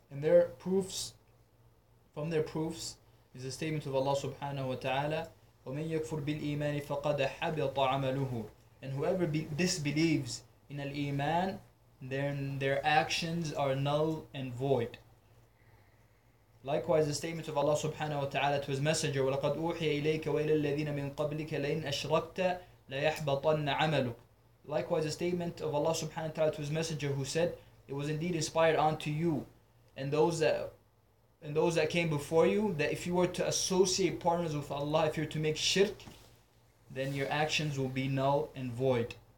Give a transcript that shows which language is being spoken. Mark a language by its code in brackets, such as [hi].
[en] And their proofs, from their proofs, is a statement of Allah subhanahu wa ta'ala, [ar] وَمَنْ يَكْفُرْ بِالْإِيمَانِ فَقَدَ حَبِطَ عَمَلُهُ. [en] And whoever disbelieves in al-Iman, then their actions are null and void. Likewise, the statement of Allah subhanahu wa ta'ala to His Messenger, [ar] وَلَقَدْ أُوحِيَ إِلَيْكَ وَإِلَى الَّذِينَ مِنْ قَبْلِكَ لَإِنْ أَشْرَكْتَ لَيَحْبَطَنَّ عَمَلُكَ. [en] Likewise, the statement of Allah subhanahu wa ta'ala to His Messenger, who said, it was indeed inspired unto you and those that came before you, that if you were to associate partners with Allah, if you were to make shirk, then your actions will be null and void.